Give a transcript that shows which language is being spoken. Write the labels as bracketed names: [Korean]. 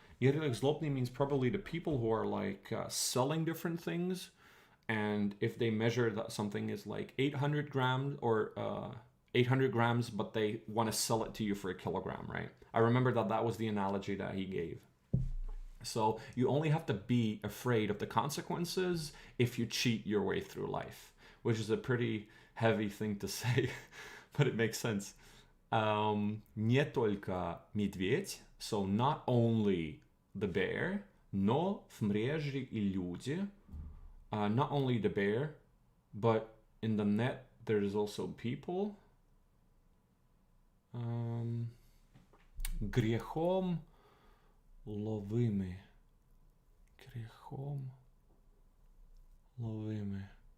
[English] Mierilech zlobny means probably the people who are like selling different things, and if they measure that something is like 800 grams or 800 grams, but they want to sell it to you for a kilogram, right? I remember that was the analogy that he gave. So you only have to be afraid of the consequences if you cheat your way through life, which is a pretty heavy thing to say, but it makes sense. [Russian] Не только медведь, [English] so not only the bear, [Russian] но в мреже и люди. [English] Not only the bear, but in the net there is also people. [Russian] Грехом ловимы. Грехом ловимы.